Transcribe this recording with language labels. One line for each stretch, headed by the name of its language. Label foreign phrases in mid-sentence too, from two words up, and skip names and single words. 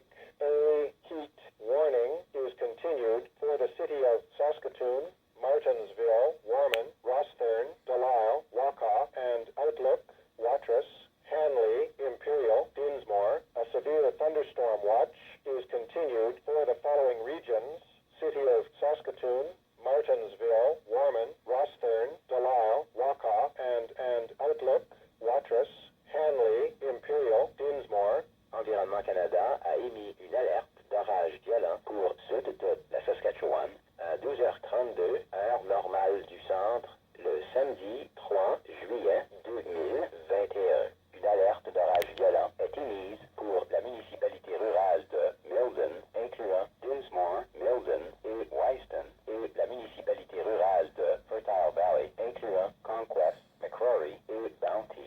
English: A heat warning is continued for the city of Saskatoon, Martensville, Warman, Rosthern, Delisle, Wakaw, and Outlook, Watrous, Hanley, Imperial, Dinsmore. A severe thunderstorm watch is continued for the following regions: city of Saskatoon, Martensville, Warman, Rosthern, Delisle, Wakaw, and Outlook, Watrous, Hanley, Imperial, Dinsmore.
French: Environnement Canada a émis une alerte d'orage violent pour sud de la Saskatchewan à 12h32, heure normale du centre, le samedi 3 juillet 2021. Une alerte d'orage violent est émise pour la municipalité rurale de Milden, incluant Dinsmore, Milden et Wiston, et la municipalité rurale de Fertile Valley, incluant Conquest, Macquarie et Bounty.